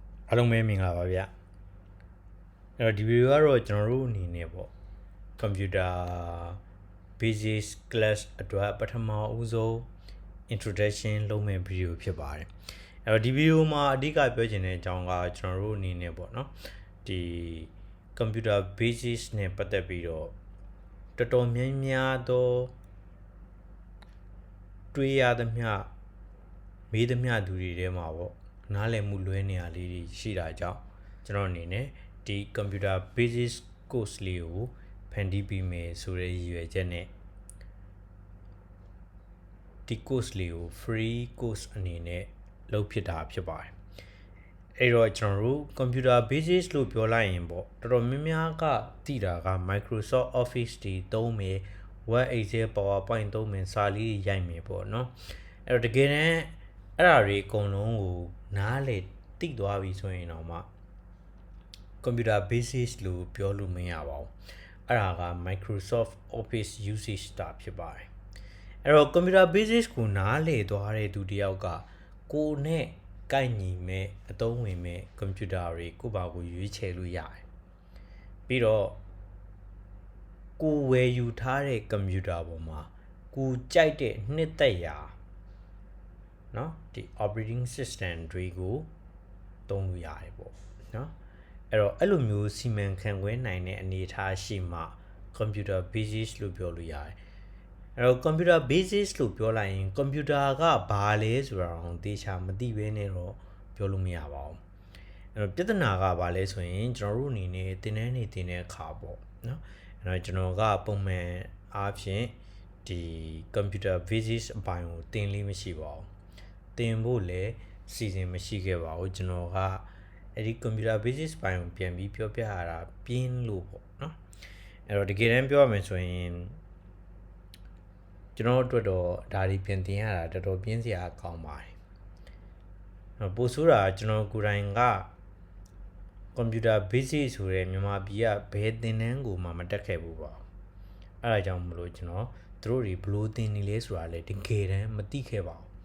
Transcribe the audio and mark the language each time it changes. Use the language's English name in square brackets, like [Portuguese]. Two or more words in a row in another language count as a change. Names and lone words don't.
[Burmese] အားလုံးပဲမင်္ဂလာပါဗျအဲ့တော့ဒီဗီဒီယိုကတော့ကျွန်တော်တို့အနေနဲ့ပေါ့ [English] computer basic class [Burmese] အတွက်ပထမဦးဆုံး introduction လုပ်မယ့်ဗီဒီယိုဖြစ်ပါတယ်အဲ့တော့ဒီဗီဒီယိုမှာအဓိကပြောချင်တဲ့အကြောင်းကကျွန်တော်တို့အနေနဲ့ပေါ့နော်ဒီ [English] computer basic [Burmese] နဲ့ပတ်သက်ပြီးတော့တော်တော်များများသော တွေးရသမျှမေးသမျှသူတွေထဲမှာပေါ့နားလည်မှုလွဲနေရလေးတွေရှိတာကြောင့်ကျွန်တော်အနေနဲ့ဒီ [English] computer basic course [Burmese] လေးကိုဖန်တီးပြီးမယ်ဆိုတဲ့ရည်ရွယ်ချက်နဲ့ ဒီ course လေးကို [English] free course [Burmese] အနေနဲ့လုပ်ဖြစ်တာဖြစ်ပါတယ်အဲ့တော့ကျွန်တော်တို့ [English] computer basic [Burmese] လို့ပြောလိုက်ရင်ပေါ့တော်တော်များများကသိတာက Microsoft Office တွေသုံးမယ် Word Excel PowerPoint သုံးမယ်စာလေးရိုက်မယ်ပေါ့နော်အဲ့တော့တကယ်တမ်းအဲ့ဒါတွေအကုန်လုံးကိုနားလေသိသွားပြီဆို ရင်တော့မှ [English] computer basics [Burmese] လို့ပြောလို့မရပါဘူးအဲ့ဒါက Microsoft Office usage တာဖြစ်ပါတယ်အဲ့တော့ [English] computer basics [Burmese] ကိုနားလေသွားတဲ့သူတယောက်ကကိုနဲ့ကိုက်ညီမဲ့အသုံးဝင်မဲ့ computer တွေကိုယ့်ဘာကိုရွေးချယ်လို့ရတယ် ပြီးတော့ကိုဝယ်ယူထားတဲ့ computer ပေါ်မှာကိုကြိုက်တဲ့နှစ်သက်ရာเนาะဒီ [English] operating system [Burmese] တွေကိုသုံးလို့ရတယ်ပေါ့เนาะအဲ့တော့အဲ့လိုမျိုးစီမံခန့်ခွဲနိုင် တဲ့အနေအထားရှိမှ [English] computer basics [Burmese] လို့ပြောလို့ရတယ်အဲ့တော့ [English] computer basics [Burmese] လို့ပြောလိုက်ရင် computer ကဘာလဲဆိုတာတော့သေ ချာမသိဘဲနဲ့တော့ပြောလို့မရပါဘူးအဲ့တော့ပြဿနာကဘာလဲဆိုရင်ကျွန်တော်တို့အနေနဲ့သင်တန်းနေသင်တဲ့အခါပေါ့เนาะအဲ့တော့ကျွန်တော်ကပုံမှန်အားဖြင့်ဒီ [English] computer basics [Burmese] အပိုင်းကိုသင်လေးမရှိပါဘူးသင်ဖို့လည်းစီစဉ်မရှိခဲ့ပါဘူးကျွန်တော်ကအဲ့ဒီ [English] computer basics [Burmese] ပိုင်းကိုပြန်ပြီးပြောပြရတာပြင်းလို့ပေါ့เนาะအဲ့တော့တကယ်တမ်းပြောရမယ်ဆိုရင် ကျွန်တော်အတွက်တော့ဒါတွေပြန်သင်ရတာတော်တော်ပြင်းစရာကောင်းပါတယ်ပို့ဆိုးတာကျွန်တော်ကိုယ်တိုင်က [English] computer basic [Burmese] ဆိုတဲ့မြန်မာပြည်ကဘယ်သင်တန်းကိုမှမတက်ခဲ့ဘူးပါအဲ့ဒါကြောင့်မလို့ကျွန်တော်တို့တွေဘလို့သင်နေလဲဆိုတာလည်းတကယ်တမ်းမသိခဲ့ပါဘူး